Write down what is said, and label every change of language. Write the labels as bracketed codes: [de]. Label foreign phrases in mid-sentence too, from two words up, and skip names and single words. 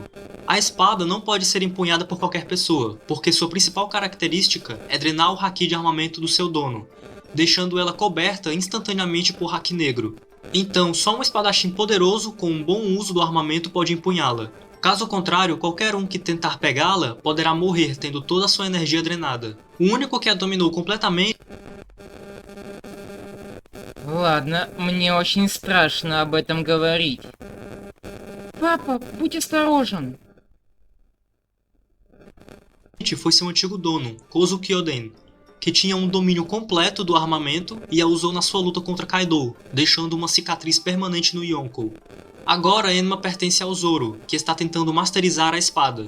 [pt] A espada não pode ser empunhada por qualquer pessoa, porque sua principal característica é drenar o haki de armamento do seu dono, deixando ela coberta instantaneamente por haki negro. Então, só um espadachim poderoso com um bom uso do armamento pode empunhá-la. Caso contrário, qualquer um que tentar pegá-la poderá morrer tendo toda a sua energia drenada. O único que a dominou completamente [ru] Ладно, мне очень страшно об этом говорить. Папа, будь осторожен. [pt] foi seu antigo dono, Kozukyoden, que tinha um domínio completo do armamento e a usou na sua luta contra Kaido, deixando uma cicatriz permanente no Yonkou. Agora Enma pertence ao Zoro, que está tentando masterizar a espada.